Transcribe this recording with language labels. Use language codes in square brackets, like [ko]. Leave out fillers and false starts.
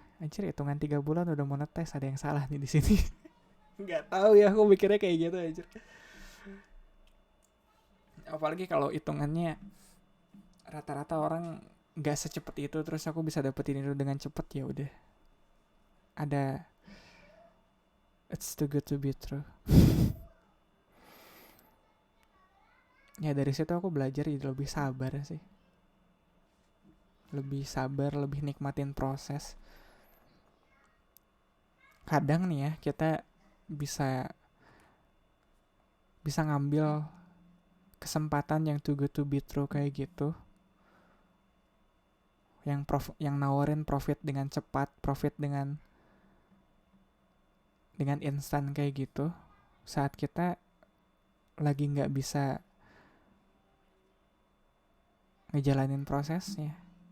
[id] Anjir, hitungan 3 bulan udah monetize, ada yang salah nih di sini. Nggak tahu ya, aku mikirnya kayak gitu aja. Apalagi kalau hitungannya rata-rata orang nggak secepat itu, terus aku bisa dapetin itu dengan cepet, ya udah. [en] Ada, it's too good to be true. [id] Ya dari situ aku belajar jadi lebih sabar sih. Lebih sabar, lebih nikmatin proses. Kadang nih ya kita bisa bisa ngambil kesempatan yang [en] too good to be true [id] kayak gitu, yang nawarin profit dengan cepat, profit dengan instan kayak gitu, saat kita lagi nggak bisa ngejalanin prosesnya.